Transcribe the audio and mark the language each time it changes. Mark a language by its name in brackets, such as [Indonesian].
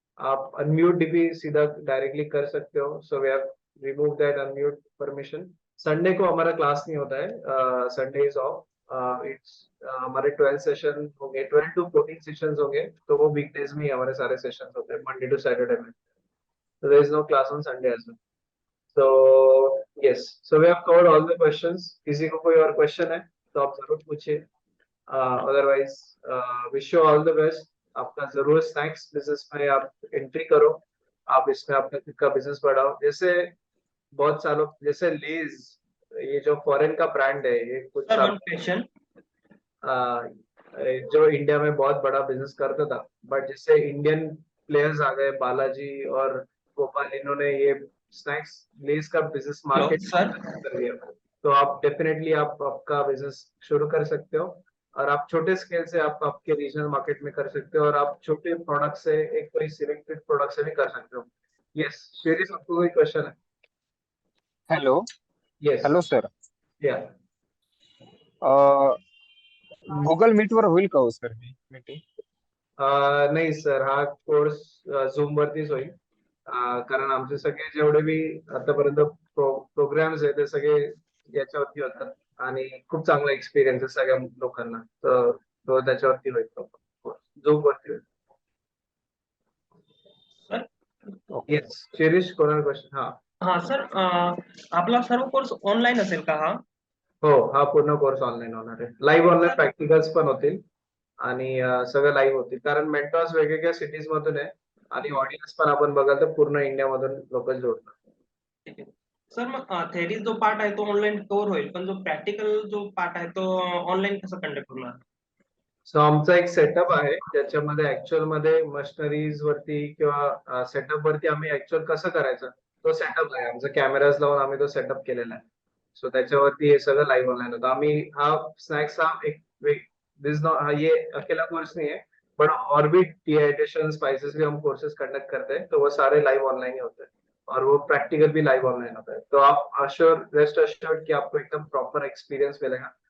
[Hindi] आप अनम्यूट भी सीधा डायरेक्टली कर सकते हो. [English] So we have remove that unmute permission. [Hindi] Sunday को हमारा क्लास नहीं होता है. [English] Sunday is off. [Hindi] इट्स हमारे 12 सेशन होंगे, 12 to 14 सेशंस होंगे. तो वो वीकडेज में ही हमारे सारे सेशंस होते हैं, मंडे टू सैटरडे में. [English] So there is no class on Sunday as well. So yes, so we have covered all the questions. [Hindi] किसी को कोई और क्वेश्चन है तो आप जरूर पूछिए. [English] Otherwise wish you all the best. [Hindi] आपका जरूर स्नैक्स बिजनेस में आप एंट्री करो. आप इसमें अपना खुद का बिजनेस बढ़ाओ. जैसे बहुत सालों, जैसे लेज, ये जो फॉरेन का ब्रांड है, ये कुछ सर साल [English] One question. [Hindi] जो इंडिया में बहुत बड़ा बिजनेस करता था, बट जिससे इंडियन प्लेयर्स आ गए, बालाजी और गोपाल, इन्होंने ये स्नैक्स लेस का बिजनेस मार्केट सर. कर दिया. तो आप डेफिनेटली आप आपका बिजनेस शुरू कर सकते हो. और आप छोटे स्केल से आप आपके रीजनल मार्केट में कर सकते हो. और आप छोटे प्रोडक्ट से, एक कोई सिलेक्टेड प्रोडक्ट से भी कर सकते हो. यस शेरिस, आपको कोई क्वेश्चन है? [English] Hello. Yes. Hello sir. Yeah. [Marathi] गुगल मीटवर होईल का हो सर ही मीटिंग? नाही सर, हा कोर्स झूम वरतीच होईल. कारण आमचे सगळे जेवढे भी आतापर्यंत प्रोग्राम्स आहेत ते सगळे याच्यावरती होतात. आणि खूप चांगला एक्सपिरियन्स आहे सगळ्या लोकांना. तर तो त्याच्यावरती होईल, झूम वरती होईल. सर. येस शिरीष, कोणाला क्वेश्चन? हा हा सर, आपला सर्व कोर्स ऑनलाईन असेल का हा? हो, हा पूर्ण कोर्स ऑनलाईन होणार आहे. लाईव्ह ऑनलाईन प्रॅक्टिकल्स पण होतील आणि सगळं लाईव्ह होतील. कारण मेंटॉर्स वेगवेगळ्या सिटीज मधून आहे आणि ऑडियन्स पण आपण बघाल तर पूर्ण इंडियामधून लोक जोडतात. ठीक आहे सर. मग थेरी जो पार्ट आहे तो ऑनलाईन कव्हर होईल, पण जो प्रॅक्टिकल जो पार्ट आहे तो ऑनलाईन कसं कंडक्ट होणार? सो आमचा एक सेटअप आहे ज्याच्यामध्ये ऍक्च्युअल मध्ये मशिनरीज वरती किंवा सेटअप वरती आम्ही ऍक्च्युअल कसं करायचं तो सेटअप आहे. आमचा कॅमेराज लावून आम्ही तो सेटअप केलेला आहे. सो त्याच्यावरती हे सगळं लाईव्ह ऑनलाईन होतं. आम्ही हा स्नॅक्स हा एक [Hindi] ये अकेला कोर्स नहीं है, बट और भी डिहाइड्रेशन स्पाइसेस भी हम कोर्सेज कंडक्ट करते हैं. तो वो सारे लाइव ऑनलाइन ही होते हैं और वो प्रैक्टिकल भी लाइव ऑनलाइन होता है. तो आप अश्योर, रेस्ट अश्योर्ड कि आपको एकदम प्रॉपर एक्सपीरियंस मिलेगा.